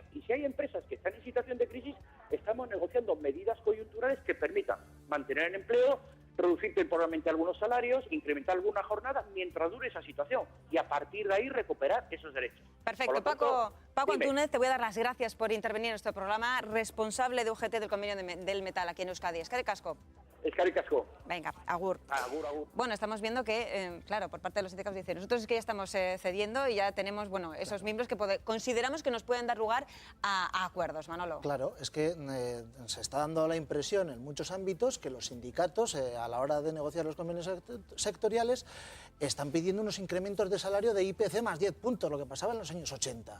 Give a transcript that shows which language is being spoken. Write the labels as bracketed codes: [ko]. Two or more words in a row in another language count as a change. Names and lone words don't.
[es] Y si hay empresas que están en situación de crisis, estamos negociando medidas coyunturales que permitan mantener el empleo, reducir temporalmente algunos salarios, incrementar alguna jornada mientras dure esa situación y a partir de ahí recuperar esos derechos. Perfecto. Paco Antúnez, te voy a dar las gracias por intervenir en nuestro programa, responsable de UGT del convenio del metal aquí en Euskadi. [eu] Eskerrik asko. Eskerrik asko. Venga, agur. Agur, agur. [es] Bueno, estamos viendo que, claro, por parte de los sindicatos dicen, nosotros es que ya estamos cediendo y ya tenemos, bueno, esos miembros que consideramos que nos pueden dar lugar a acuerdos, Manolo. Claro, es que se está dando la impresión en muchos ámbitos que los sindicatos, a la hora de negociar los convenios sectoriales, están pidiendo unos incrementos de salario de IPC más 10 puntos, lo que pasaba en los años 80.